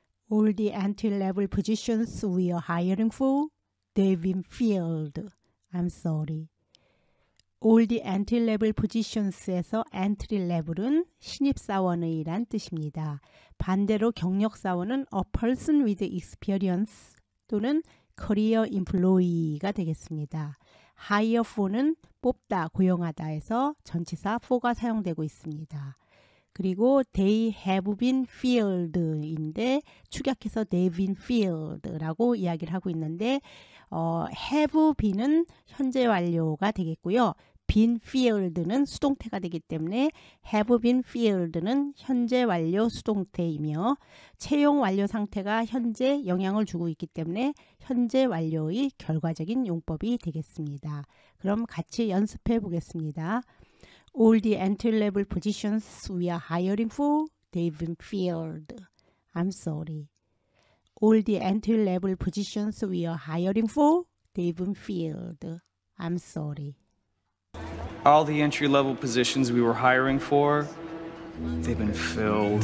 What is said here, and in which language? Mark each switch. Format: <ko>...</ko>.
<en>All the entry-level positions we are hiring for, they've been filled. I'm sorry. All the entry-level positions</en> <ko>에서 entry-level은 신입사원의란 뜻입니다. 반대로 경력사원은</ko> <en>a person with experience</en> <ko>또는</ko> <en>career employee</en> <ko>가 되겠습니다. hire for는 뽑다, 고용하다에서 전치사 for가 사용되고 있습니다. 그리고</ko> <en>they have been filled</en> <ko>인데 축약해서</ko> <en>they've been filled</en> <ko>라고 이야기를 하고 있는데 have been은 현재 완료가 되겠고요. been filled는 수동태가 되기 때문에</ko> <en>have been filled</en> <ko>는 현재 완료 수동태이며 채용 완료 상태가 현재 영향을 주고 있기 때문에 현재 완료의 결과적인 용법이 되겠습니다. 그럼 같이 연습해 보겠습니다.</ko> <en>All the entry-level positions we are hiring for, they've been filled. I'm sorry. All the entry-level positions we are hiring for, they've been filled. I'm sorry. All the entry-level positions we were hiring for, they've been filled.</en>